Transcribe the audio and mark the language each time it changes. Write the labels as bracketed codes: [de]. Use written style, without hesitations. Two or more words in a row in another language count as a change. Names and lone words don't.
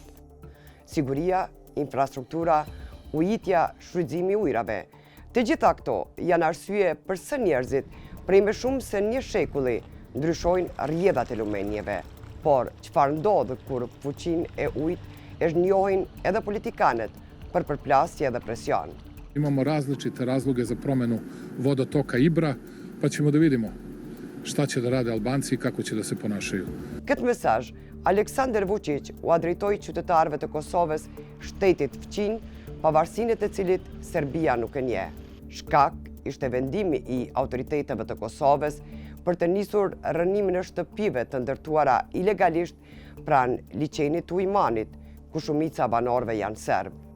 [sq] Siguria, infrastruktura, ujitja, shfrytëzimi i ujrave. Të gjitha këto janë arsye pse njerëzit prej më shumë se një shekulli ndryshojnë rrjedhat e lumenjeve. Por çfarë ndodh kur fuqinë e ujit e njohin edhe politikanët për përplasje dhe presion? [sr] Imamo različite razloge za promenu vodotoka Ibra, pa ćemo da vidimo šta će da rade Albanci i kako će da se ponašaju. [sq] Këtë mesazh Aleksandar Vučić u drejtoi qytetarëve të Kosovës, shtetit fqinj, pavarësinë të cilit Serbia nuk e njeh. Shkak ishte vendimi i autoriteteve të Kosovës për të nisur rënimin e shtëpive të ndërtuara ilegalisht pranë liçenit të Ujmanit, ku shumica banorëve janë serb.